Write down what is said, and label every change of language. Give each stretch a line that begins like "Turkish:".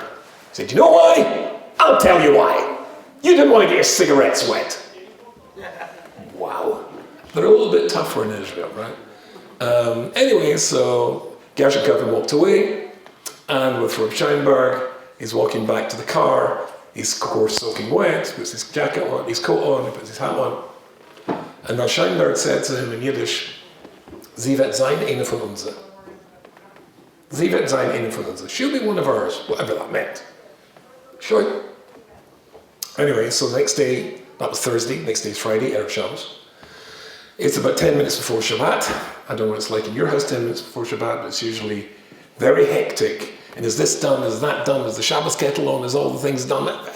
English: He said, "You know why? I'll tell you why. You didn't want to get your cigarettes wet." Wow. They're a little bit tougher in Israel, right? Anyway, so Gershon Kaufman walked away, and with Reb Scheinberg, he's walking back to the car. He's, of course, soaking wet, puts his jacket on, his coat on, he puts his hat on. And Reb Scheinberg said to him in Yiddish,
Yiddish: "Sie wird sein eine von uns." Sie wird sein eine von uns.
English: She'll be one of ours, whatever that meant. Sure. Anyway, so the next day, that was Thursday, next day is Friday, Erev Shabbos. It's about 10 minutes before Shabbat. I don't know what it's like in your house 10 minutes before Shabbat, but it's usually very hectic. And is this done, is that done, is the Shabbos kettle on, is all the things done?